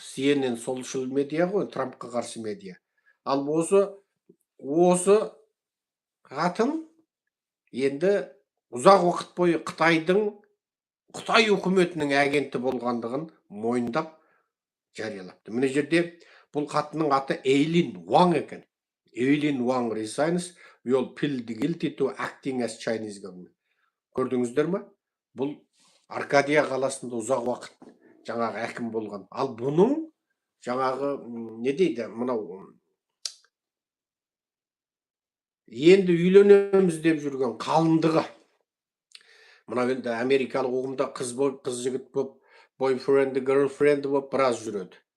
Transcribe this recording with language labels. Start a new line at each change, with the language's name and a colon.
Kazakh: CNN солшыл медиа ғой, Трампқа қарсы медиа. Ал осы қатын енді ұзақ уақыт бойы Қытай үкіметінің агенті болғандығын мойындап жариялапты. Міне жерде бұл қатынның аты Эйлин Уаң екен.
English: Эйлин Уаң resigns. We all plead guilty to acting as Chinese government.
Kazakh: Көрдіңіздер ме? Бұл Аркадия қаласында ұзақ уақыт жаңағы әкім болған. Ал бұның жаңағы не дейді, мынау енді үйленеміз деп жүрген қалыңдығы. Мынау енді америкалық ұғымда қыз болып, қыз жігіт болып, бойфренді, герлфренді болып біраз жүреді.